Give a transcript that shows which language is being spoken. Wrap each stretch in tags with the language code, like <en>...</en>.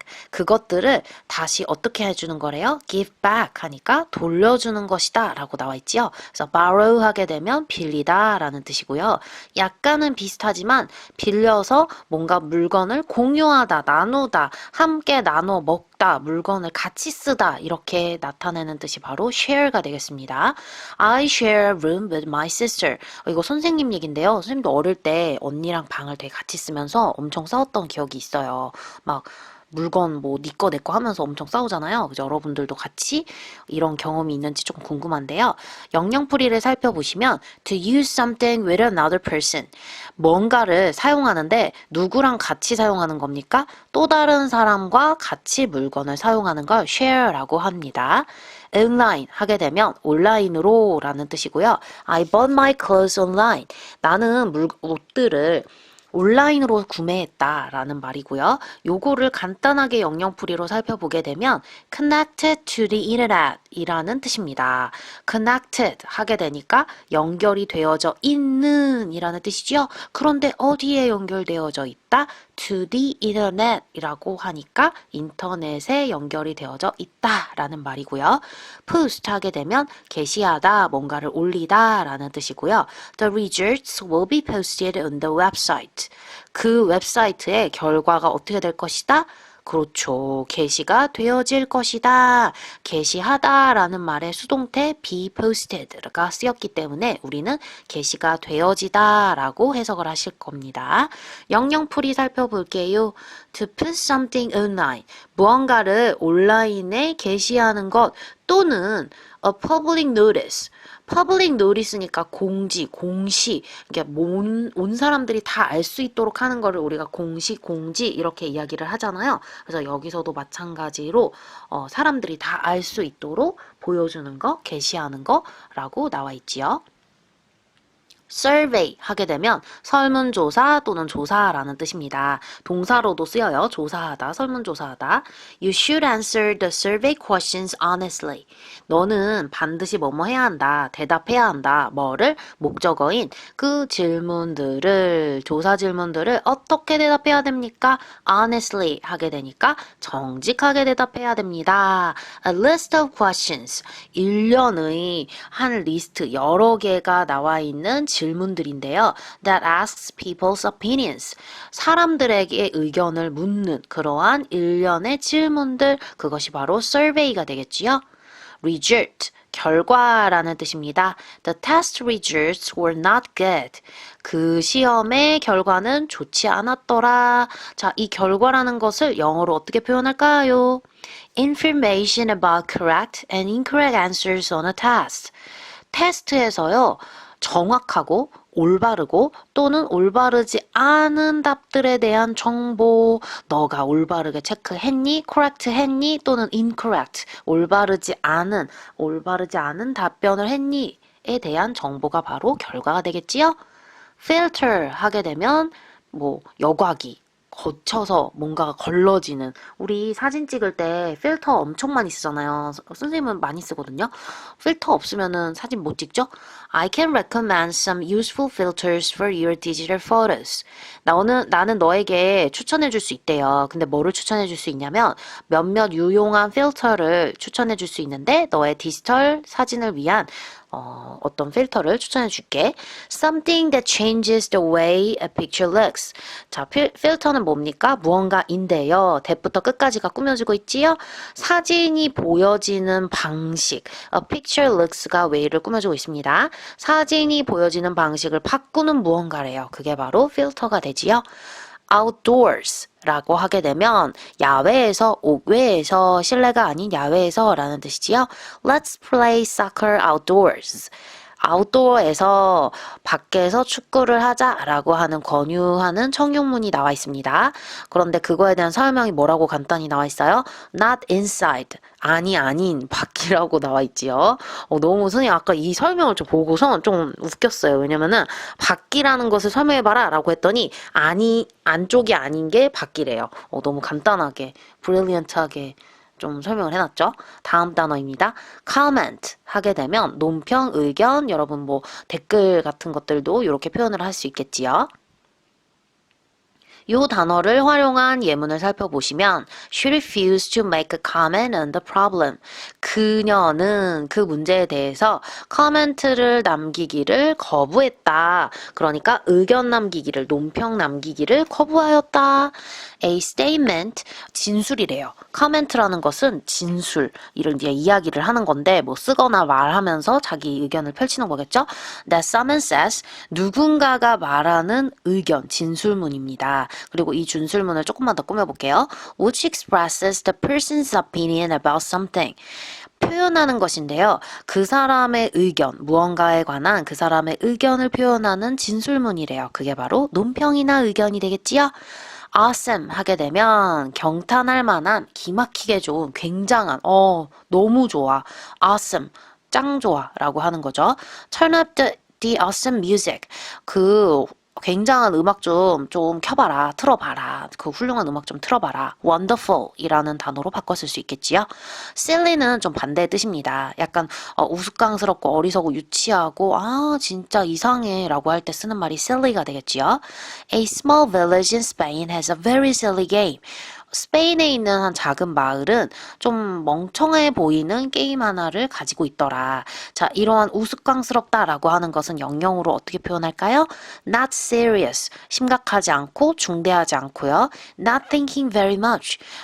<ko>그것들을 다시 어떻게 해주는 거래요? give back 하니까 돌려주는 것이다 라고 나와 있지요. 그래서 borrow 하게 되면 빌리다 라는 뜻이고요. 약간은 비슷하지만 빌려서 뭔가 물건을 공유하다, 나누다, 함께 나눠 먹다, 물건을 같이 쓰다 이렇게 나타내는 뜻이 바로 share가 되겠습니다.</ko> <en>I share a room with my sister.</en> <ko>이거 선생님 얘긴데요. 선생님도 어릴 때 언니랑 방을 되게 같이 쓰면서 엄청 싸웠던 기억이 있어요. 막 물건 뭐 니 거 내 거 하면서 엄청 싸우잖아요. 그죠? 여러분들도 같이 이런 경험이 있는지 조금 궁금한데요. 영영풀이를 살펴보시면</ko> <en>to use something with another person.</en> <ko>뭔가를 사용하는데 누구랑 같이 사용하는 겁니까? 또 다른 사람과 같이 물건을 사용하는 걸 share라고 합니다. online 하게 되면 온라인으로 라는 뜻이고요.</ko> <en>I bought my clothes online.</en> <ko>나는 옷들을 온라인으로 구매했다라는 말이고요. 요거를 간단하게 영영풀이로 살펴보게 되면</ko> <en>connected to the internet</en> <ko>이라는 뜻입니다. connected 하게 되니까 연결이 되어져 있는 이라는 뜻이죠. 그런데 어디에 연결되어져 있다?</ko> <en>to the internet</en> <ko>이라고 하니까 인터넷에 연결이 되어져 있다라는 말이고요. post 하게 되면 게시하다, 뭔가를 올리다 라는 뜻이고요.</ko> <en>The results will be posted on the website.</en> <ko>그 웹사이트에 결과가 어떻게 될 것이다? 그렇죠. 게시가 되어질 것이다. 게시하다 라는 말의 수동태 be posted가 쓰였기 때문에 우리는 게시가 되어지다 라고 해석을 하실 겁니다. 영영풀이 살펴볼게요.</ko> <en>To put something online.</en> <ko>무언가를 온라인에 게시하는 것 또는</ko> <en>a public notice.</en> <ko>public notice니까 공지, 공시. 이게 온 사람들이 다 알 수 있도록 하는 거를 우리가 공시, 공지 이렇게 이야기를 하잖아요. 그래서 여기서도 마찬가지로 사람들이 다 알 수 있도록 보여주는 거, 게시하는 거라고 나와 있지요. survey 하게 되면 설문조사 또는 조사라는 뜻입니다. 동사로도 쓰여요. 조사하다, 설문조사하다.</ko> <en>You should answer the survey questions honestly.</en> <ko>너는 반드시 뭐뭐 해야 한다, 대답해야 한다. 뭐를? 목적어인 그 질문들을, 조사 질문들을 어떻게 대답해야 됩니까? honestly 하게 되니까 정직하게 대답해야 됩니다.</ko> <en>A list of questions.</en> <ko>일련의 한 리스트, 여러 개가 나와 있는 질문들인데요.</ko> <en>That asks people's opinions.</en> <ko>사람들에게 의견을 묻는 그러한 일련의 질문들, 그것이 바로 survey가 되겠지요. Result, 결과라는 뜻입니다.</ko> <en>The test results were not good.</en> <ko>그 시험의 결과는 좋지 않았더라. 자, 이 결과라는 것을 영어로 어떻게 표현할까요?</ko> <en>Information about correct and incorrect answers on a test.</en> <ko>테스트에서요, 정확하고 올바르고 또는 올바르지 않은 답들에 대한 정보, 너가 올바르게 체크했니? correct 했니? 또는 incorrect, 올바르지 않은 답변을 했니? 에 대한 정보가 바로 결과가 되겠지요? filter 하게 되면 여과기, 거쳐서 뭔가가 걸러지는, 우리 사진 찍을 때 필터 엄청 많이 쓰잖아요. 선생님은 많이 쓰거든요. 필터 없으면은 사진 못 찍죠?</ko> <en>I can recommend some useful filters for your digital photos.</en> <ko>나는 너에게 추천해 줄 수 있대요. 근데 뭐를 추천해 줄 수 있냐면 몇몇 유용한 필터를 추천해 줄 수 있는데 너의 디지털 사진을 위한 어떤 필터를 추천해 줄게.</ko> <en>Something that changes the way a picture looks.</en> <ko>자, 필터는 뭡니까? 무언가인데요. 대부터 끝까지가 꾸며지고 있지요? 사진이 보여지는 방식.</ko> <en>A picture looks</en> <ko>가 way를 꾸며주고 있습니다. 사진이 보여지는 방식을 바꾸는 무언가래요. 그게 바로 필터가 되지요. outdoors 라고 하게 되면 야외에서, 옥외에서, 실내가 아닌 야외에서 라는 뜻이지요.</ko> <en>Let's play soccer outdoors.</en> <ko>아웃도어에서, 밖에서 축구를 하자라고 하는 권유하는 청용문이 나와 있습니다. 그런데 그거에 대한 설명이 뭐라고 간단히 나와 있어요?</ko> <en>Not inside.</en> <ko>아닌 밖이라고 나와 있지요. 너무 선생님 아까 이 설명을 좀 보고서 좀 웃겼어요. 왜냐면은 밖이라는 것을 설명해봐라 라고 했더니 안쪽이 아닌 게 밖이래요. 너무 간단하게, 브릴리언트하게 좀 설명을 해놨죠. 다음 단어입니다. comment 하게 되면 논평, 의견, 여러분 댓글 같은 것들도 이렇게 표현을 할 수 있겠지요. 이 단어를 활용한 예문을 살펴보시면</ko> <en>She refused to make a comment on the problem.</en> <ko>그녀는 그 문제에 대해서 커멘트를 남기기를 거부했다. 그러니까 의견 남기기를, 논평 남기기를 거부하였다. A statement, 진술이래요. 커멘트라는 것은 진술, 이런 이제 이야기를 하는 건데 쓰거나 말하면서 자기 의견을 펼치는 거겠죠.</ko> <en>That someone says,</en> <ko>누군가가 말하는 의견, 진술문입니다. 그리고 이 준술문을 조금만 더 꾸며볼게요.</ko> <en>Which expresses the person's opinion about something.</en> <ko>표현하는 것인데요. 그 사람의 의견, 무언가에 관한 그 사람의 의견을 표현하는 진술문이래요. 그게 바로 논평이나 의견이 되겠지요. awesome 하게 되면 경탄할 만한, 기막히게 좋은, 굉장한, 너무 좋아, awesome, 짱 좋아 라고 하는 거죠.</ko> <en>Turn up the awesome music.</en> <ko>그 굉장한 음악 좀 켜봐라, 틀어봐라. 그 훌륭한 음악 좀 틀어봐라. wonderful 이라는 단어로 바꿔 쓸 수 있겠지요. silly는 좀 반대의 뜻입니다. 약간 우스꽝스럽고 어리석고 유치하고 진짜 이상해 라고 할 때 쓰는 말이 silly가 되겠지요.</ko> <en>A small village in Spain has a very silly game.</en> <ko>스페인에 있는 한 작은 마을은 좀 멍청해 보이는 게임 하나를 가지고 있더라. 자, 이러한 우스꽝스럽다라고 하는 것은 영영으로 어떻게 표현할까요?</ko> <en>Not serious.</en> <ko>심각하지 않고 중대하지 않고요.</ko> <en>Not thinking very much.</en>